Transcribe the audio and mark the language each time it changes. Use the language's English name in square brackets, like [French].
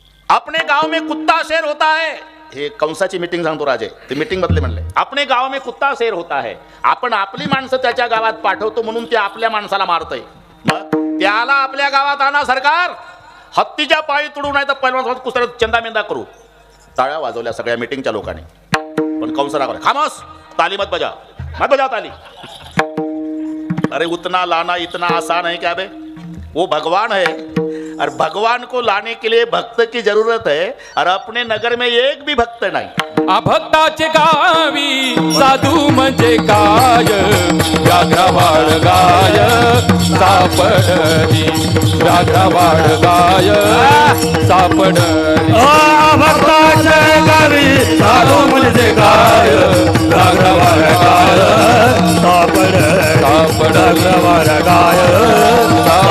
[Hindi] अपने गांव में कुत्ता शेर होता है. [Marathi] हे कंसाची मीटिंग सांगतो राजे, ते मीटिंग बदले म्हणले. [Hindi] अपने गाव में कुत्ता शेर होता है. [Marathi] आपण आपली माणसं त्याच्या गावात पाठवतो म्हणून ते आपल्या माणसाला मारतय. मग त्याला आपल्या गावात आणा सरकार. हत्तीच्या पायी तुडू नाही तर पहिलवान कुस्त्या चंदा मेंदा करू. टाळ्या वाजवल्या सगळ्या मीटिंगच्या लोकांनी. पण कंसरा करे खामोश, [Hindi] ताली मत बजा, मत बजा ताली. अरे उतना लाना इतना आसान है क्या बे? वो भगवान है और भगवान को लाने के लिए भक्त की जरूरत है और अपने नगर में एक भी भक्त नहीं. [Marathi] भक्ताचे गावी साधू म्हणजे काय, व्याघ्रवाड गाय सापडली, व्याघ्रवाड गाय सापडली. भक्ताचे गावी साधू म्हणजे काय, व्याघ्रवाड गाय सापडली, व्याघ्रवाड गाय सापडली.